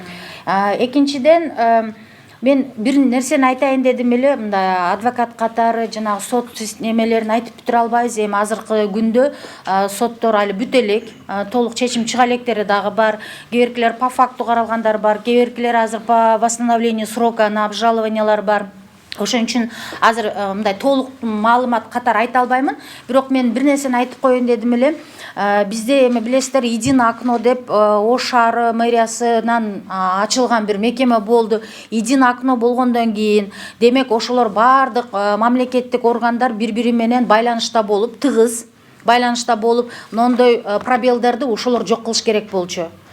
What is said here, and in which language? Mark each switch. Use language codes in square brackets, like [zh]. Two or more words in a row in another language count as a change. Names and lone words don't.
[ky] Экинчиден мен бир нерсени айтайын дедим эле, мындай адвокат катары жанагы сот немелерин айтып бүтүрө албайбыз. Эми азыркы күндө соттор али бүт элек, толук чечим чыга электери дагы бар. Кээ биркилер [ru] по факту [ky] каралгандар бар, кээ биркилер азыр [ru] по восстановлению срока на [ky] обжалованиялар бар. Ошон үчүн азыр мындай толук маалымат катары айта албаймын. Бирок мен бир нерсени айтып коеюн дедим эле. Бизде эми билесиздер, [ru] Единое окно [ky] деп Ош шаары мэриясынан ачылган бир мекеме болду. [ru] Единое окно [ky] болгондон кийин, демек ошолор баардык мамлекеттик органдар бири-бири менен байланышта болуп, тыгыз байланышта болуп, мондой пробелдерди ошолор жок кылыш керек болчу.